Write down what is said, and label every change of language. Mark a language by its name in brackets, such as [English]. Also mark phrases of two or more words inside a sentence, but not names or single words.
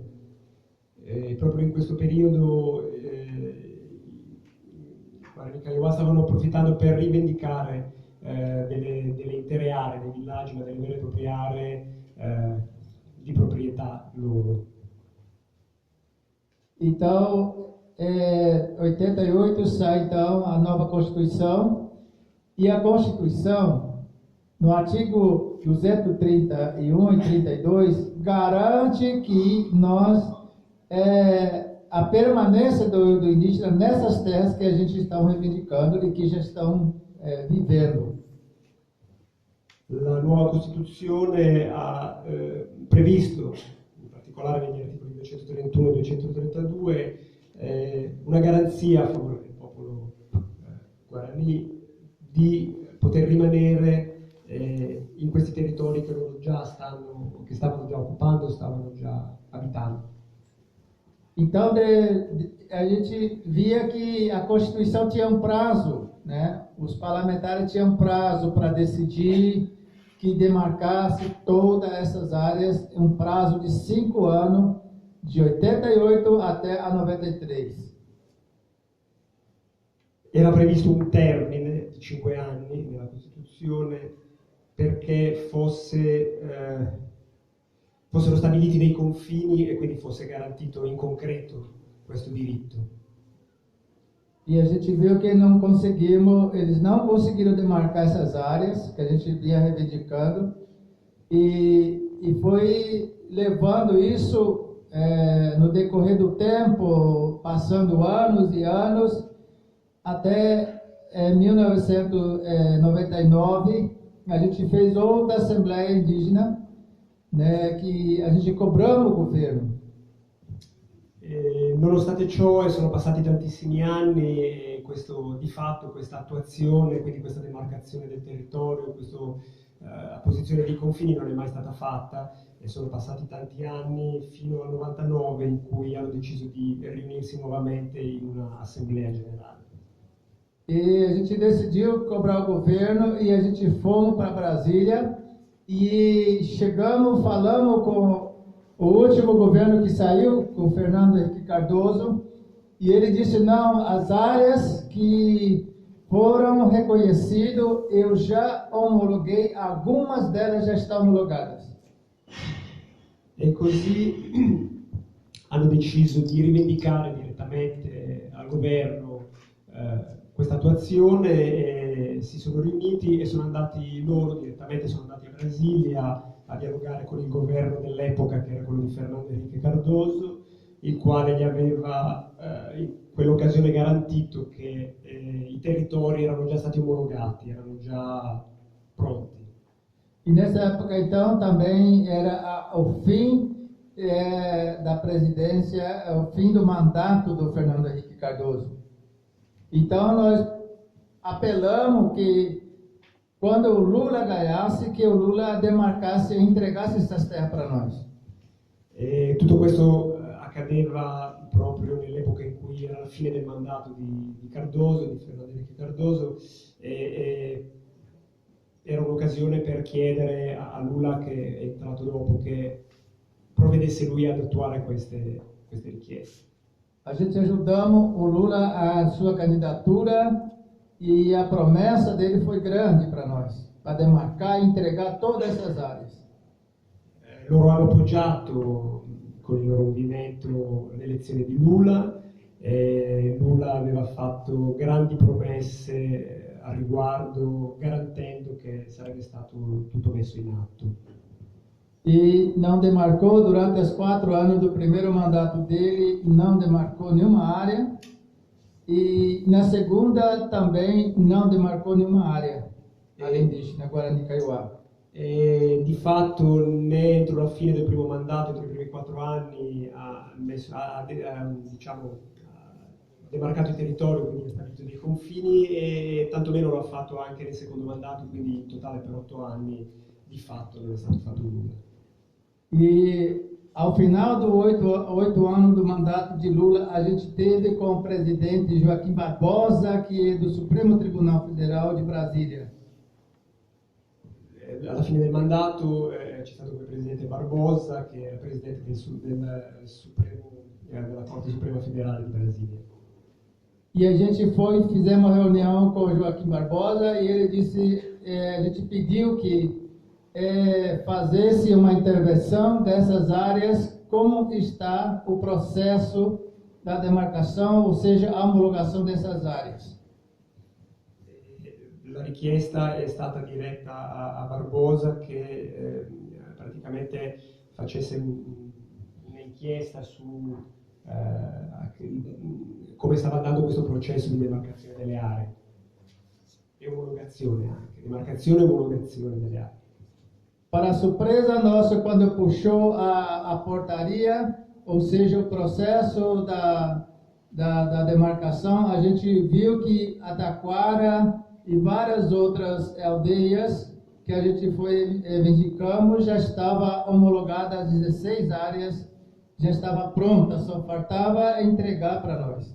[Italian] Proprio in questo periodo i Guarani Kaiowá stavano approfittando per rivendicare delle intere aree, dei villaggi, ma delle vere e proprie aree di proprietà loro. [Portuguese] Então, 88 sai então a nova Constituição, e a Constituição, no artigo 231 e 32, garante que a permanência do indígena nessas terras que a gente está reivindicando e que já estão vivendo. [Italian] La nuova Costituzione ha previsto, in particolare negli articoli 231 e 232, una garanzia a favore del popolo Guarani di poter rimanere in questi territori che loro che stavano già occupando, stavano già abitando. [Portuguese] Então, a gente via que a Constituição tinha prazo, né? Os parlamentares tinham prazo para decidir que demarcasse todas essas áreas, prazo de 5 anos, de 88 até a 93. [Italian] Era previsto un termine di 5 anni nella Costituzione perché fossero stabiliti dei confini e quindi fosse garantito in concreto questo diritto. [Portuguese] E a gente viu que eles não conseguiram demarcar essas áreas que a gente vinha reivindicando, e foi levando isso no decorrer do tempo, passando anos e anos, até 1999, a gente fez outra Assembleia Indígena, né, que a gente cobrou no governo. [Italian] Nonostante ciò, sono passati tantissimi anni e di fatto questa attuazione, quindi questa demarcazione del territorio, questa apposizione dei confini non è mai stata fatta, e sono passati tanti anni fino al 99 in cui hanno deciso di riunirsi nuovamente in una assemblea generale. [Portuguese] E a gente decidiu cobrar o governo e a gente fomos para Brasília e falamos com o último governo que saiu, com o Fernando Henrique Cardoso, e ele disse: não, as áreas que foram reconhecidas, eu já homologuei, algumas delas já estão homologadas. [Italian] E così hanno deciso di rivendicare direttamente al governo questa attuazione, e si sono riuniti e sono andati loro direttamente, sono andati a Brasilia a dialogare con il governo dell'epoca, che era quello di Fernando Henrique Cardoso, il quale gli aveva in quell'occasione garantito che i territori erano già stati omologati, erano già pronti. [Portuguese] E nessa época, então, também era o fim da presidência, o fim do mandato do Fernando Henrique Cardoso. Então, nós apelamos que, quando o Lula ganhasse, que o Lula demarcasse e entregasse essas terras para nós. [Italian] E tutto questo accadeva proprio nell'epoca in cui era la fine del mandato di Cardoso, di Fernando Henrique Cardoso, era un'occasione per chiedere a Lula, che è entrato dopo, che provvedesse lui ad attuare queste richieste. [Portuguese] A gente ajudamos o Lula a sua candidatura, e a promessa dele foi grande para nós, para demarcar e entregar todas essas áreas. [Italian] Loro hanno appoggiato con il loro movimento l'elezione di Lula, Lula aveva fatto grandi promesse a riguardo, garantendo che sarebbe stato tutto messo in atto. [Portuguese] E não demarcou durante os 4 anos do primeiro mandato dele, não demarcou nenhuma área. E na segunda também não demarcou nenhuma área indígena Guarani Kaiowá. [Italian] E di fatto né entro la fine del primo mandato, entro i primi 4 anni, ha demarcato il territorio, quindi ha stabilito dei confini, e tantomeno lo ha fatto anche nel secondo mandato, quindi in totale per 8 anni di fatto non è stato fatto nulla. [Portuguese] E ao final dos 8 anos do mandato de Lula, a gente teve com o presidente Joaquim Barbosa, que é do Supremo Tribunal Federal de Brasília. [Italian] alla fine del mandato c'è stato come presidente Barbosa, che era presidente della Corte Suprema Federale di Brasília. [Portuguese] E a gente fizemos reunião com o Joaquim Barbosa e ele disse, a gente pediu que fazesse uma intervenção dessas áreas, como está o processo da demarcação, ou seja, a homologação dessas áreas. [Italian] La richiesta è stata diretta a Barbosa che praticamente facesse un'inchiesta su come stava andando questo processo di demarcazione delle aree e omologazione anche, demarcazione e omologazione delle aree. [Portuguese] Para surpresa nossa, quando puxou a portaria, ou seja, o processo da demarcação, a gente viu que a Taquara e várias outras aldeias que a gente indicamos já estava homologada as 16 áreas, já estava pronta, só faltava entregar para nós.